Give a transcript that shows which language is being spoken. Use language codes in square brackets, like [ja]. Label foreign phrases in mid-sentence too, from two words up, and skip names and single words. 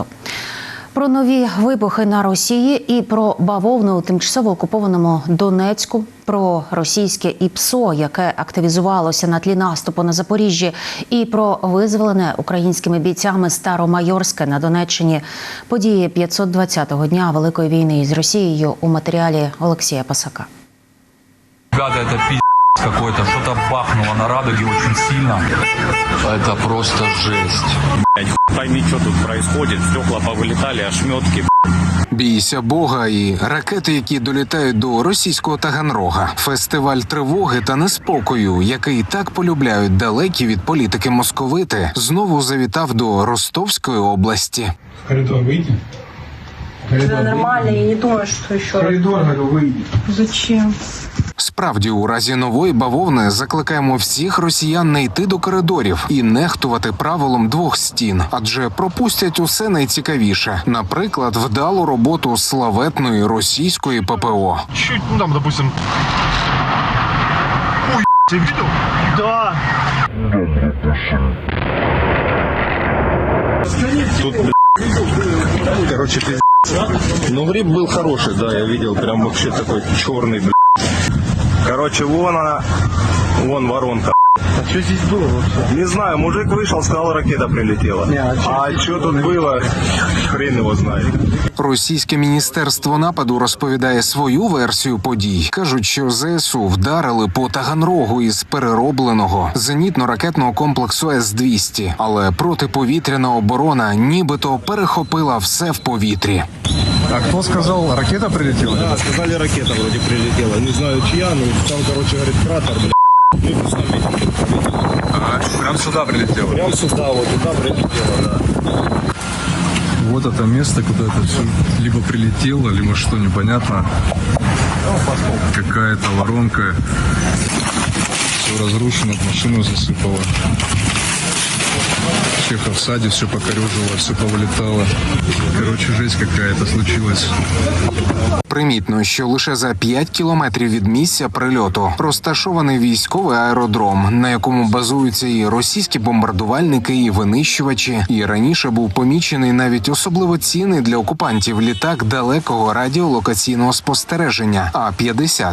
[uk] Про нові вибухи на Росії і про бавовну у тимчасово окупованому Донецьку, про російське ІПСО, яке активізувалося на тлі наступу на Запоріжжі, і про визволене українськими бійцями Старомайорське на Донеччині. Події 520-го дня Великої війни із Росією у матеріалі Олексія Пасака. [ru] Гада, это пиздец какой-то, что-то бахнуло на Радуге очень сильно. Это просто жесть. Блядь, пойми, что тут происходит. Стекла повылетали, ошметки. [uk] Бійся Бога і ракети, які долітають до російського Таганрога. Фестиваль тривоги та неспокою, який так полюбляють далекі від політики московити, знову завітав до Ростовської області. [ru] В коридор выйди. Да, нормально, я не думаю, что еще. В коридор, говорю, выйди. Зачем? [uk] Справді, у разі нової бавовни закликаємо всіх росіян не йти до коридорів і нехтувати правилом двох стін. Адже пропустять усе найцікавіше. Наприклад, вдалу роботу славетної російської ППО. [ru] Чуть, ну там, допустим... Ой, ты видел? Да. Тут, короче, пиздец. Ну, гриб был хороший, да, я видел, прям вообще такой черный, блядь. Короче, вон она, вон воронка. А что здесь было вообще? Не знаю, мужик вышел, сказал, ракета прилетела. А что тут было, хрен его знает. [uk] Російське міністерство нападу розповідає свою версію подій. Кажуть, що ЗСУ вдарили по Таганрогу із переробленого зенітно-ракетного комплексу С-200. Але протиповітряна оборона нібито перехопила все в повітрі. [ru] А кто сказал, ракета прилетела? Да, сказали, ракета вроде прилетела. Не знаю, чья, но там, короче, говорит, кратер, блядь. Ну, сами видите, прилетела. Ага, прям сюда прилетела. Прям сюда, вот туда прилетела, да. Вот это место, куда это все либо прилетело, либо что, непонятно. Какая-то воронка. Все разрушено, машину засыпало. Чехов в саде все покорежило, все повылетало. Короче, жесть какая-то случилась. [uk] Примітно, що лише за 5 кілометрів від місця прильоту розташований військовий аеродром, на якому базуються і російські бомбардувальники, і винищувачі. І раніше був помічений навіть особливо цінний для окупантів літак далекого радіолокаційного спостереження А-50.